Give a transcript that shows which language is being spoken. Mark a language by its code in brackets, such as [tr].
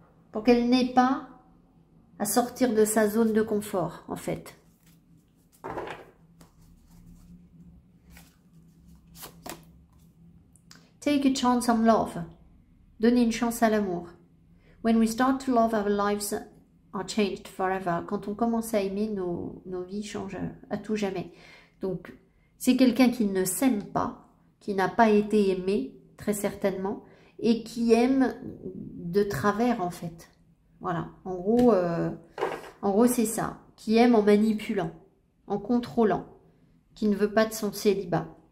[fr] Pour qu'elle n'ait pas à sortir de sa zone de confort, en fait. [en] Take a chance on love. [fr] Donnez une chance à l'amour. [en] When we start to love, our lives are changed forever. [fr] Quand on commence à aimer, nos vies changent à tout jamais. Donc, c'est quelqu'un qui ne s'aime pas, qui n'a pas été aimé, très certainement, et qui aime de travers, en fait. Voilà. En gros c'est ça. Qui aime en manipulant, en contrôlant, qui ne veut pas de son célibat.